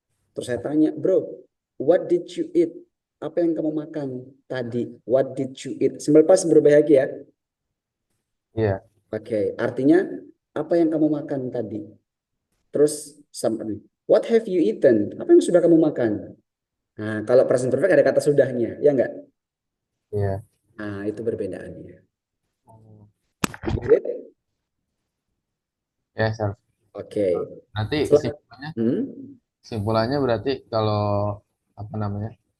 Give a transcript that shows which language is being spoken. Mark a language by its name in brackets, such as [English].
[Indonesian] Terus saya tanya, [English] "Bro, what did you eat?" [Indonesian] Apa yang kamu makan tadi? [English] What did you eat? Simple past Bro Bayhaki ya. [Indonesian] Iya. Oke, artinya apa yang kamu makan tadi? Terus [English] what have you eaten? [Indonesian] Apa yang sudah kamu makan? Nah, kalau present perfect ada kata sudahnya, ya enggak? Iya. Nah, itu perbedaannya. Hmm. [English] Great. [Indonesian] Ya, sir. Oke. Nanti Setelah- simpulannya, Hmm? simpulannya berarti kalau apa namanya?